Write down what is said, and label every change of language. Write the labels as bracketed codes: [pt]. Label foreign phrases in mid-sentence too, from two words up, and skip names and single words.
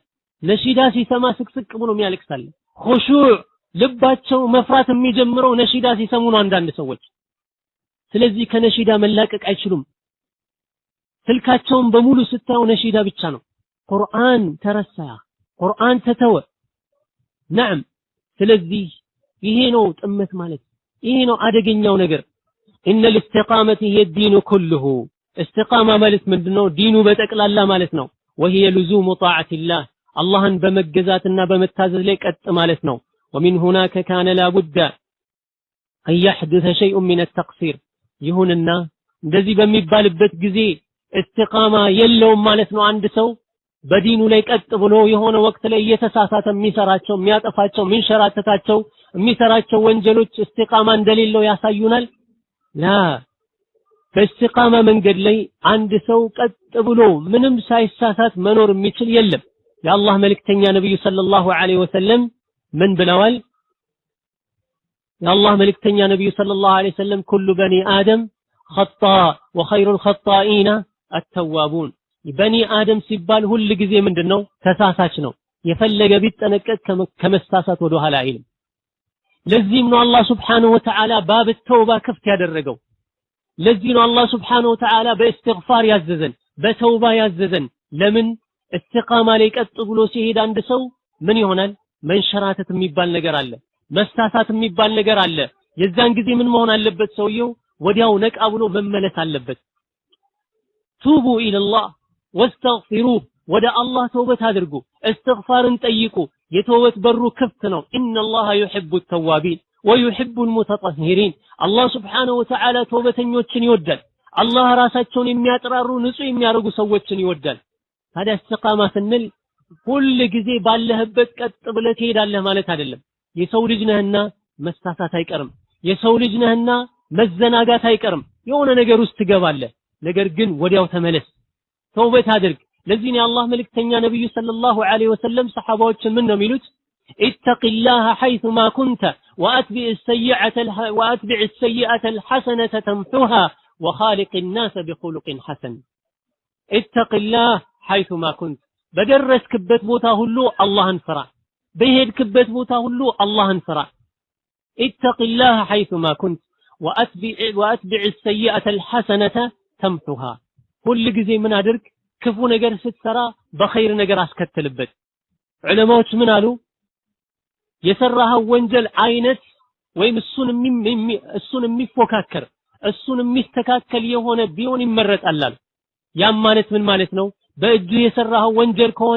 [am] ነሺዳ ሲሰማ ስቅስቅ ብሎ ያለቅሳል። ኹሹዕ ልባቸው መፍራት የሚጀምረው ነሺዳ ሲሰሙ ነው አንዳንድ ሰዎች። ስለዚህ ከነሺዳ መላቀቅ አይችሉም። ስልካቸውን በሙሉ ስታዩ ነሺዳ ብቻ ነው። ቁርአን ተረሳ፣ ቁርአን ተተወ። ነዓም ስለዚህ ይሄ ነው ጥመት ማለት፣ ይሄ ነው አደገኛው ነገር። ኢነ [ar] الاستقامة هي الدين كله استقامة [am] ማለት ምንድነው? ዲኑ በጠቅላላ ማለት ነው። [ar] وهي لزوم طاعة الله [am] አላህን በመገዛትና በመታዘዝ ላይ ቀጥ ማለት ነው። [ar] ومن هناك كان لا بد أن يحدث شيء من التقصير [am] ይሁንና እንደዚህ በሚባልበት ጊዜ እስቲቃማ የለውም ማለት ነው። አንድ ሰው በዲኑ ላይ ቀጥ ብሎ የሆነ ወቅት ላይ እየተሳሳተ የሚሰራቸው የሚያጠፋቸው የሚንሸራተታቸው የሚሰራቸው ወንጀሎች እስቲቃማ እንደሌለው ያሳዩናል። ላ በእስቲቃማ መንገድ ላይ አንድ ሰው ቀጥ ብሎ ምንም ሳይሳሳት መኖር የሚችል የለም። የአላህ መልእክተኛ ነብዩ [ar] صلى الله عليه وسلم [am] ምን ብለዋል? የአላህ መልእክተኛ ነብዩ [ar] صلى الله عليه وسلم كل بني آدم خطاء وخير الخطائين التوابون [am] በኒ አደም ሲባል ሁሉ ጊዜ ምንድነው ተሳሳች ነው የፈለገ ቢጠነቀቅ ከመሳሳት ወደ ኋላ አይልም ለዚህም ነው አላህ [ar] سبحانه وتعالى باب توبة [am] ክፍት ያደረገው ለዚህ ነው አላህ [ar] سبحانه وتعالى [am] በእስትግፋር ያዘዘን በተውባ ያዘዘን ለምን استقامه ላይ ቀጥ ብሎ ሲሄድ አንድ ሰው ምን ይሆናል መንሸራተት የሚባል ነገር አለ መሳሳት የሚባል ነገር አለ የዛን ጊዜ ምን መሆን አለበት ሰውየው ወዲያው ነቃ ብሎ መመለስ አለበት [ar] توبوا إلى الله [am] واستغفروه ወደ አላህ ተውበት አድርጉ استغفارን ጠይቁ የተውበት በሩ ክፍት ነው ኢነላህ [ar] يحب التوابين ويحب المتطهرين الله سبحانه وتعالى [am] ተውበተኞችን ይወዳል አላህ ራሳቸውን የሚያጥራሩ ንጹህ የሚያደርጉ ሰዎችን ይወዳል ታዲያ استقامه ስንል ሁሉ ጊዜ ባለህበት ቀጥ ብለህ ትሄዳለህ ማለት አይደለም የሰው ልጅ ነህና መሳሳት አይቀርም የሰው ልጅ ነህና መዘናጋት አይቀርም የሆነ ነገር ውስጥ ትገባለህ ነገር ግን ወዲያው ተመለስ ተውበት አድርግ ለዚህ ነው አላህ መልእክተኛ ነብዩ [ar] صلى الله عليه وسلم [am] ሰሃባዎችን ምን ነው የሚሉት ኢተቂላህ [ar] حيثما كنت واتبع السيئة الحسنة تمحوها وخالق الناس بخلق حسن اتقillah حيثما كنت [am] በደረስክበት ቦታ ሁሉ አላህን ፍራ [ar] በሄድክበት ቦታ ሁሉ አላህን ፍራ اتقillah حيثما كنت واتبع السيئة الحسنة تمحوها [am] ሁሉ ጊዜ ምን አድርግ ክፉ ነገር ስትሰራ በኸይር ነገር አስከተልበት ዑለማዎች ምን አሉ የሰራው ወንጀል አይነት ወይም እሱን የሚፎካከር እሱን የሚስተካከል የሆነ ቢሆን ይመረጣል ያም ማለት ምን ማለት ነው በእጅ የሰራው ወንጀል ከሆነ